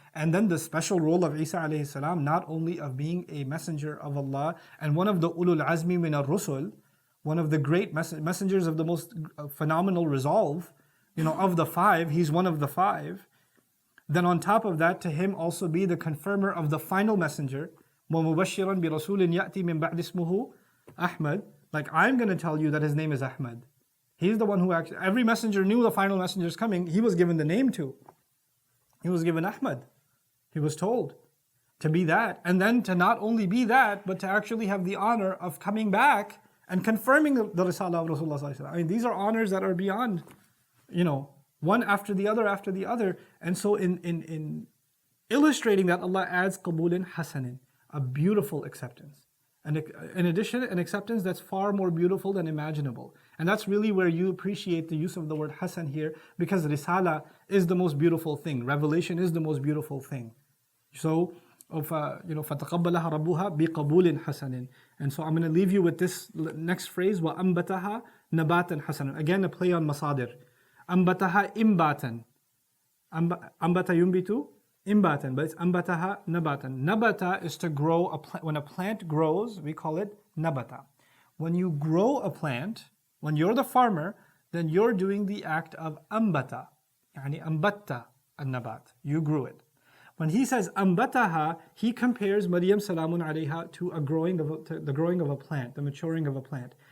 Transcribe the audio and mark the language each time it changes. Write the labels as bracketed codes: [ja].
[en] And then the special role of Isa alayhi salam, not only of being a messenger of Allah and one of the ulul azmi min ar-rusul, one of the great messengers of the most phenomenal resolve, of the five, he's one of the five. Then on top of that, to him also be the confirmer of the final messenger. [ar] وَمُبَشِّرًا بِرَسُولٍ يَأْتِي مِن بَعْدِ اسْمُهُ Ahmad. [en] Like, I'm going to tell you that his name is Ahmad. He's the one who actually, every messenger knew the final messenger is coming. He was given the name to. He was given Ahmad. He was told to be that. And then to not only be that, but to actually have the honor of coming back and confirming the Risalah of Rasulullah sallallahu alaihi wasallam. I mean, these are honors that are beyond, one after the other. And so in illustrating that, Allah adds qabulin hasanin, a beautiful acceptance. And in addition, an acceptance that's far more beautiful than imaginable. And that's really where you appreciate the use of the word hasan here, because risala is the most beautiful thing. Revelation is the most beautiful thing. [ar] So, فَتَقَبَّلَهَا رَبُّهَا بِقَبُولٍ حَسَنٍ. [en] And so I'm going to leave you with this next phrase, [ar] وَأَنْبَتَهَا نَبَاتًا حَسَنًا. [en] Again, a play on masadir. [ar] أَنْبَتَهَا إِنْبَاتًا. أَنْبَتَ يُنْبِتُ إِنْبَاتًا, [en] but it's [ar] أَنْبَتَهَا نَبَاتًا. [en] Nabata is to grow a plant. When a plant grows, we call it nabata. When you grow a plant, when you're the farmer, then you're doing the act of أنبتا. [ar] يعني أنبتَ النبات. [en] You grew it. When he says أنبتها, he compares Maryam salamun alayha to the growing of a plant, the maturing of a plant.